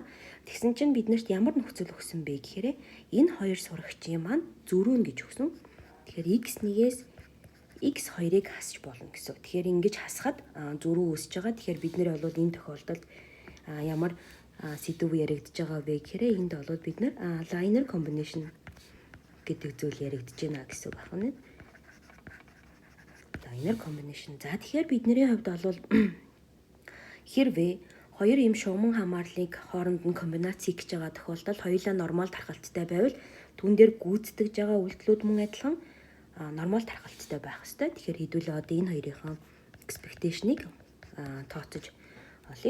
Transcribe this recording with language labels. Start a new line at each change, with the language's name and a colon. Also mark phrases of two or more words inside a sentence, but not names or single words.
Mongolian: Тэгсэн чинь биднэрт ямар нөхцөл өгсөн бэ гэхээр энэ 2 сурагчийн маань зөрүүн гэж өгсөн. Тэгэхээр x1-ээс x2-ыг хасч болно гэсэн. Тэгэхээр ингэж хасахад зөрүү үүсэж байгаа. Тэгэхээр бид нэр бол энэ тохиолдолд ямар сэдв яригдж байгаа вэ гэхээр энд бол бид нар
English: liner combination
Mongolian: гэдэг зүйл яригдж байна гэсэн үг байна.
English: Liner combination.
Mongolian: За тэгэхээр бидний хувьд бол хэрвээ 2 юм шугамн хамаарлыг хооронд нь комбинац хийж байгаа тохиолдолд хоёулаа нормал тархалттай байвал түүн дээр гүйцэтгэж байгаа үйлдэлүүд мөн адилхан нормал тархалттай байх ёстой. Тэгэхээр хэдүүлээ одоо энэ хоёрын expectation-ыг тооцож олъё.